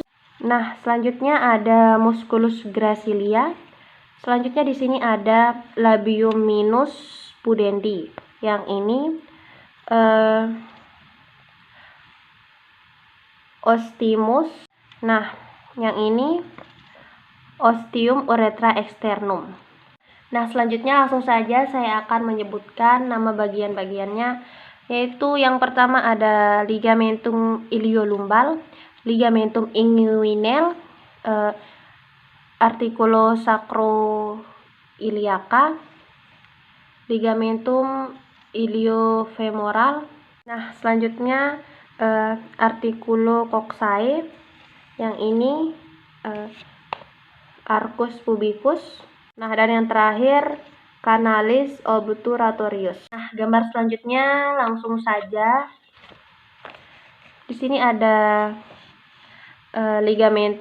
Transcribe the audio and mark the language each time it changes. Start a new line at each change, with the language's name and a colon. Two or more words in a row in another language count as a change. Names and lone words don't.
Indonesian: Nah, selanjutnya ada
Latin: musculus gracilia.
Indonesian: Selanjutnya di sini ada
Latin: labium minus pudendi.
Indonesian: Yang ini ostimus. Nah, yang ini
Latin: ostium urethra externum.
Indonesian: Nah, selanjutnya langsung saja saya akan menyebutkan nama bagian-bagiannya, yaitu yang pertama ada
Latin: ligamentum iliolumbal, ligamentum inguinal, articulo sacroiliaca, ligamentum iliofemoral.
Indonesian: Nah, selanjutnya
Latin: articulo coccyx,
Indonesian: yang ini
Latin: arcus pubicus.
Indonesian: Nah, dan yang terakhir
Latin: canalis obturatorius.
Indonesian: Nah, gambar selanjutnya langsung saja. Di sini ada
Latin: ligamentum iliolumbal.